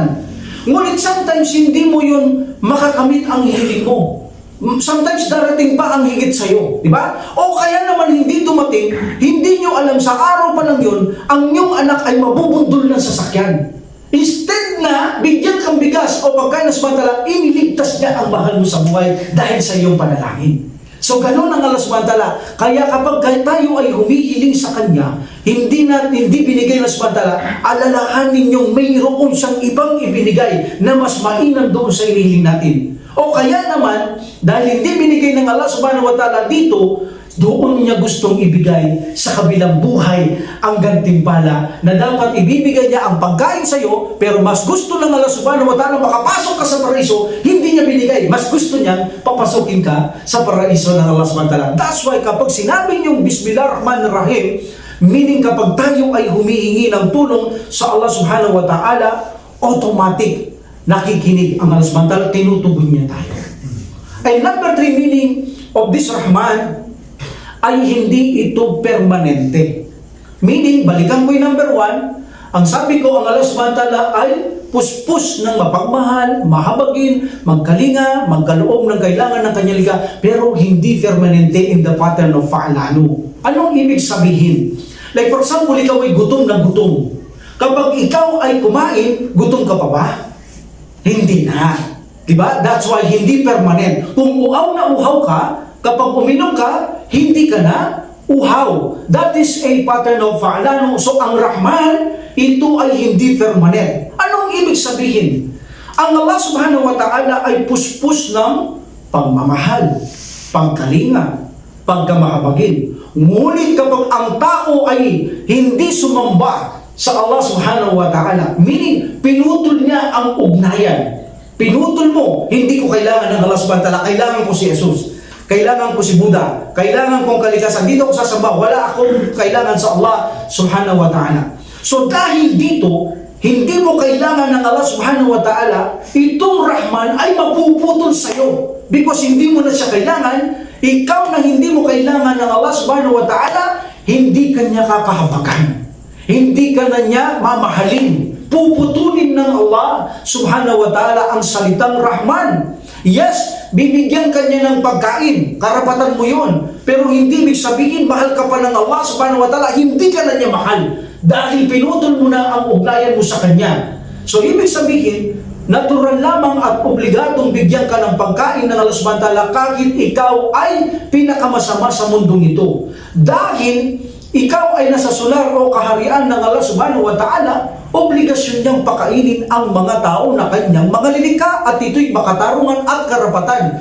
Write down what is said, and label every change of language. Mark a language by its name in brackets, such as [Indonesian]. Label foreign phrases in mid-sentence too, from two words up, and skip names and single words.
[Filipino] Ngunit sometimes, hindi mo yun makakamit ang hiling mo. Sometimes, darating pa ang higit sa'yo. Diba? O kaya naman hindi dumating, hindi nyo alam sa araw pa lang yun, ang inyong anak ay mabubundol ng sasakyan. Instead na, bigyan kang bigas o pagkain na subhanahu iniligtas niya ang mahal mo sa buhay dahil sa iyong panalangin. So, ganun ang Allah [Arabic] subhanahu wa ta'ala. [Filipino] Kaya kapag tayo ay humihiling sa Kanya, hindi binigay na [Arabic] subhanahu wa ta'ala, [Filipino] alalahanin ninyong mayroon siyang ibang ibinigay na mas mainam doon sa inihiling natin. O kaya naman, dahil hindi binigay ng Allah [Arabic] subhanahu wa ta'ala [Filipino] dito, doon niya gustong ibigay sa kabilang buhay ang gantimpala na dapat ibibigay niya ang pagkain sa iyo, pero mas gusto ng Allah [Arabic] subhanahu wa ta'ala [Filipino] makapasok ka sa paraiso, hindi niya binigay. Mas gusto niyang papasukin ka sa paraiso ng Allah [Arabic] subhanahu wa ta'ala. [English] That's why [Filipino] kapag sinabi niyong Bismillahirrahmanirrahim, meaning kapag tayo ay humihingi ng tulong sa Allah [Arabic] subhanahu wa ta'ala, [Filipino] automatic nakikinig ang Allah [Arabic] subhanahu wa ta'ala, [Filipino] tinutugon niya tayo. [English] And number 3 meaning of this [Filipino] Rahman ay hindi ito permanente. Meaning, balikan ko yung number 1, ang sabi ko, ang Allah [Arabic] subhanahu wa ta'ala [Filipino] ay puspos ng mapagmahal, mahabagin, magkalinga, magkaloob ng kailangan ng kanyang liga, pero hindi permanente [English] in the pattern of [Filipino] fa'alanu. Anong ibig sabihin? [English] Like for example, [Filipino] ikaw ay gutom na gutom. Kapag ikaw ay kumain, gutom ka pa ba? Hindi na. Diba? That's why hindi permanent. Kung uhaw na uhaw ka, kapag uminom ka, hindi ka na uhaw. [English] That is a pattern of fa'alanu. [Filipino] So, ang Rahman, ito ay hindi permanent. Anong ibig sabihin? Ang Allah [Arabic] subhanahu wa ta'ala [Filipino] ay puspos ng pagmamahal, pagkalinga, pagkamahabagin. Ngunit kapag ang tao ay hindi sumamba sa Allah [Arabic] subhanahu wa ta'ala, [Filipino] meaning pinutol niya ang ugnayan. Pinutol mo, hindi ko kailangan ng Allah [Arabic] subhanahu wa ta'ala, [Filipino] kailangan ko si Jesus. Kailangan ko si Buddha, kailangan kong kalikasan. Dito ako sasamba, wala akong kailangan sa Allah [Arabic] subhanahu wa ta'ala. [Filipino] So dahil dito, hindi mo kailangan ng Allah [Arabic] subhanahu wa ta'ala, [Filipino] itong Rahman ay mapuputol sa'yo. Because hindi mo na siya kailangan, ikaw na hindi mo kailangan ng Allah [Arabic] subhanahu wa ta'ala, [Filipino] hindi ka niya kakahabagan. Hindi ka na niya mamahalin. Puputulin ng Allah [Arabic] subhanahu wa ta'ala [Filipino] ang salitang Rahman. Yes, bibigyan ka niya ng pagkain, karapatan mo yun. Pero hindi ibig sabihin, mahal ka pa ng Allah [Arabic] subhanahu wa ta'ala, [Filipino] hindi ka na niya mahal. Dahil pinutol mo na ang ugnayan mo sa Kanya. So, ibig sabihin, natural lamang at obligadong bigyan ka ng pagkain ng Allah [Arabic] subhanahu wa ta'ala [Filipino] kahit ikaw ay pinakamasama sa mundong ito. Dahil ikaw ay nasa solar o kaharian ng Allah [Arabic] subhanahu wa ta'ala, [Filipino] obligasyon niyang pakainin ang mga tao na kanyang mga lilikha at ito'y makatarungan at karapatan.